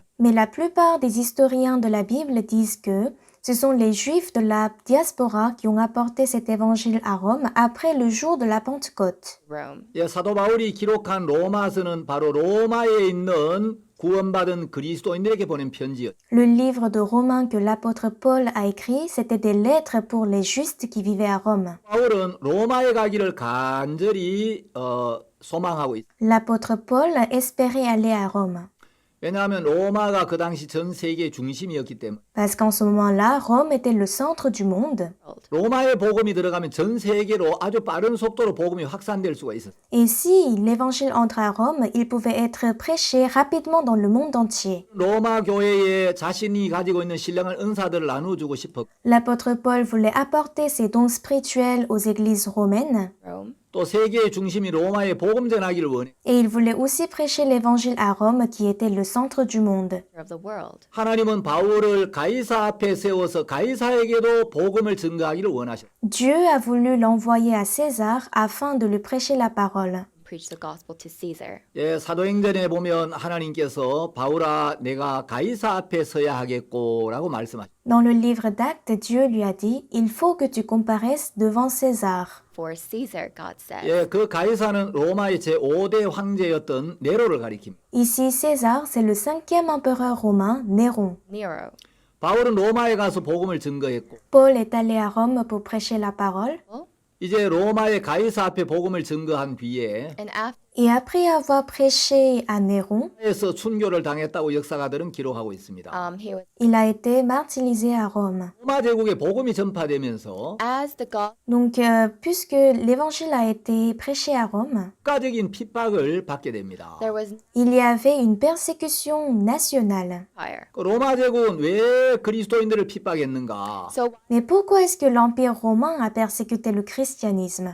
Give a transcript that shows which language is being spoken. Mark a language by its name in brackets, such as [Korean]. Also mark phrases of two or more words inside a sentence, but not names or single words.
[French] Mais la plupart des historiens de la Bible disent que ce sont les Juifs de la diaspora qui ont apporté cet évangile à Rome après le jour de la Pentecôte. Rome. [Korean] 예, 사도 바울이 기록한 로마서는 바로 로마에 있는 구원받은 그리스도인들에게 보낸 편지였죠. [French] Le livre de Romains que l'apôtre Paul a écrit, c'était des lettres pour les justes qui vivaient à Rome. [Korean] 바울은 로마에 가기를 간절히 소망하고 있어요. [French] L'apôtre Paul espérait aller à Rome, [Korean] 왜냐하면 로마가 그 당시 전 세계의 중심이었기 때문에 [French] parce qu'en ce moment-là, Rome était le centre du monde. [Korean] 로마의 복음이 들어가면 전 세계로 아주 빠른 속도로 복음이 확산될 수가 있어요. [French] Et si l'évangile entre à Rome, il pouvait être prêché rapidement dans le monde entier. [Korean] 로마 교회에 자신이 가지고 있는 신령한 은사들을 나눠주고 싶었고 [French] L'apôtre Paul voulait apporter ses dons spirituels aux églises romaines Rome. [Korean] 또 세계의 중심이 로마에 복음 전하기를 원해. [French] et il voulait aussi prêcher l'évangile à Rome qui était le centre du monde. [English] Of the world. [Korean] 하나님은 바울을 가이사 앞에 세워서 가이사에게도 복음을 증거하기를 원하셨어요. [French] Dieu a voulu l'envoyer à César afin de lui prêcher la parole. [English] Preach the gospel to Caesar. [Korean] 예, 사도행전에 보면 하나님께서 바울아 내가 가이사 앞에 서야 하겠고라고 말씀하셨어요. [French] Dans le livre d'Actes, Dieu lui a dit « Il faut que tu comparaisses devant César ». [English] For Caesar, God said. [Korean] 예, 그 가이사는 로마의 제5대 황제였던 네로를 가리킵니다. [French] Ici, César, c'est le 5e empereur romain, Néron. Nero. [Korean] 바울은 로마에 가서 복음을 증거했고 [French] Paul est allé à Rome pour prêcher la parole. [English] Well, [Korean] 이제 로마의 가이사 앞에 복음을 증거한 뒤에 [English] and after [French] Et après avoir prêché à Néron, [Korean] 에서 순교를 당했다고 역사가들은 기록하고 있습니다. [English] he was [French] il a été martyrisé à Rome. [Korean] 로마 제국에 복음이 전파되면서 [English] as the gospel [French] Donc, puisque l'évangile a été prêché à Rome, [Korean] 국가적인 핍박을 받게 됩니다. [English] there was [French] il y avait une persécution nationale. [English] fire. [Korean] 그 로마 제국은 왜 그리스도인들을 핍박했는가? [English] So [French] Mais pourquoi est-ce que l'Empire romain a persécuté le christianisme?